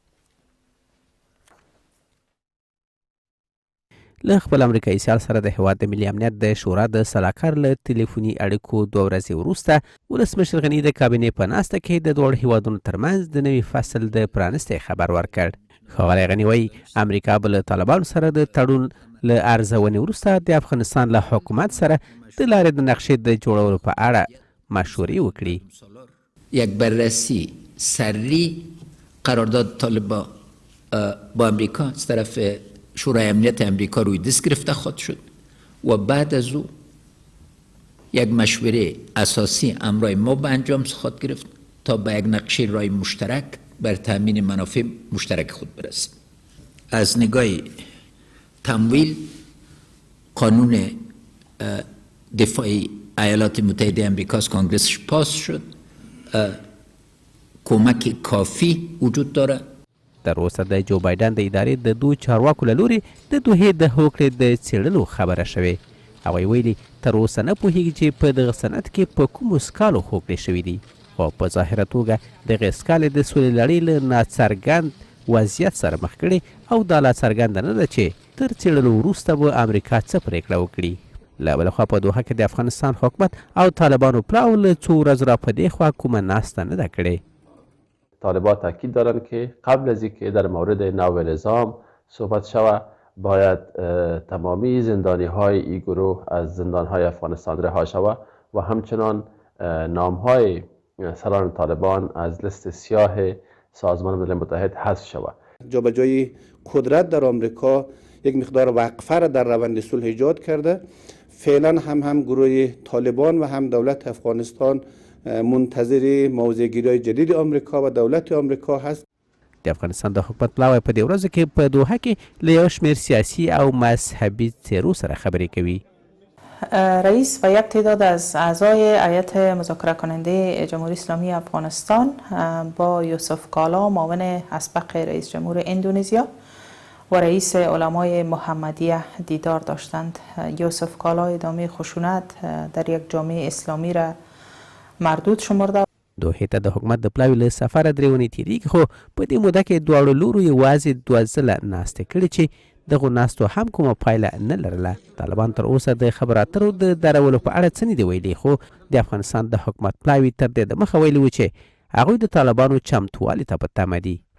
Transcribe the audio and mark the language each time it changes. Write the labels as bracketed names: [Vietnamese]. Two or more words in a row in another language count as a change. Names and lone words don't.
[Pashto] له خپل امریکایي سیال سره د هیواد د ملي امنیت د شورا د سلاکار له تلیفوني اړیکو 2 ورځې وروسته ولسمشر غني د کابینې په ناسته کې د دواړو هیوادونو ترمنځ د نوي فصل د پرانستۍ خبر ورکړ. ښاغلی غني وایي امریکا به له طالبانو سره د تړون له ارزونې وروسته د افغانستان له حکومت سره د لارې د نقشې د جوړولو په اړه مشورې وکړي. [Persian] یک بررسی سری قرارداد طالبان با امریکا از طرف شورای امنیت امریکا روی دست گرفته خواهد شد و بعد از او یک مشوره اساسی امرای ما به انجام خواهد گرفت تا به یک نقشه رای مشترک بر تامین منافع مشترک خود برسیم. از نگاه تمویل قانون دفاعی ایالات متحده امریکا از کنگرسش پاس شد. کمک کافی وجود داره. [Pashto] تر اوسه د جو بایدن د ادارې د دوه چارواکو له لوري د دوحې د هوکړې د څېړلو خبره شوې. هغوی ویلي تر اوسه نه پوهېږي چې په دغه سند کې په کومو سکالو هوکړې شوي دي، خو په ظاهره توګه دغې سکالې د سولې لړۍ له ناڅرګند وضعیت سره مخ کړي او دا لا څرګنده نه ده چې تر څېړلو وروسته به امریکا څه پرېکړه وکړي. له بله خوا په دوحه کې د افغانستان حکومت او طالبانو پلاو له څو ورځو را په دې خوا کومه ناسته نه ده کړې. [Persian] طالبان تاکید دارند که قبل از اینکه در مورد نو نظام صحبت شود باید تمامی زندانی های این گروه از زندان های افغانستان رها شود و همچنان نام های سران طالبان از لیست سیاه سازمان ملل متحد حذف شود. جابجایی قدرت در آمریکا یک مقدار وقفه را در روند صلح ایجاد کرده. فعلا هم گروه طالبان و هم دولت افغانستان منتظر موضع‌گیری جدید آمریکا و دولت آمریکا هست. [Pashto] د افغانستان د حکومت پلاوی په دې ورځو کې په دوحه کې له یو شمېر سیاسي او مذهبي څېرو سره خبرې کوي. [Persian] رئیس و یک تعداد از اعضای هیئت مذاکره کننده جمهوری اسلامی افغانستان با یوسف کالا معاون اسبق رئیس جمهور اندونزیا و رئیس علمای محمدیه دیدار داشتند. یوسف کالا ادامه خشونت در یک جامعه اسلامی را مردود شمرده. [Pashto] دوحې ته د حکومت د پلاوي له سفره 3 ونې تېرېږي، خو په دې موده کې دواړو لورو یوازې 2 ځله ناستې کړې چې دغو ناستو هم کومه پایله نه لرله. طالبان تر اوسه د خبرو اترو د درولو په اړه څه نه دي ویلي، خو د افغانستان د حکومت پلاوي تر دې دمخه ویلي و چې هغوی د طالبانو چمتووالي ته په تمه دي.